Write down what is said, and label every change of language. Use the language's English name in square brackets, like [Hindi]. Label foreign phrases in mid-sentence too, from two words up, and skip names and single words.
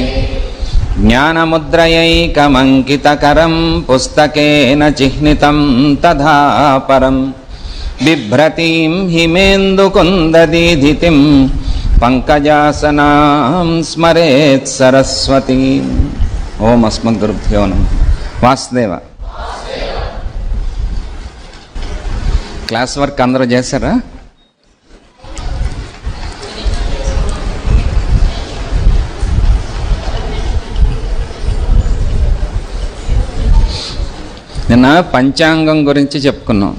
[Sanskrit] ज्ञानमुद्रयैकमङ्कितकरं पुस्तकेन चिह्नितं तथा परं बिभ्रतीं हिमेन्दुकुन्ददीधितिं पंकजासनां स्मरेत् सरस्वती। ओम अस्मद्गुरुभ्यो नमः। [Telugu] వాసుదేవ [English] class work [Telugu] అందరూ చేశారా? నిన్న పంచాంగం గురించి చెప్పుకున్నాం.